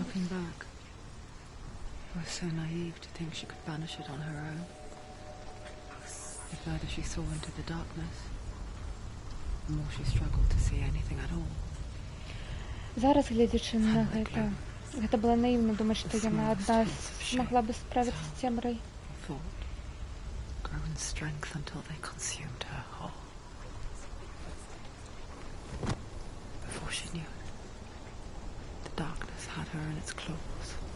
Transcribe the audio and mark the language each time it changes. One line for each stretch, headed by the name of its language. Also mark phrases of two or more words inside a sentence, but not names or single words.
English: Looking back, I was so naive to think she could banish it on her own. The further she saw into the darkness, the more she struggled to see anything at all.
Belarusian: Зараз, глядзячы на гэта было наіўна думаць, што яна адна змагла бы справіцца з цемрай.
English: Grow in strength until they consumed her whole. Before she knew it, the darkness had her in its claws.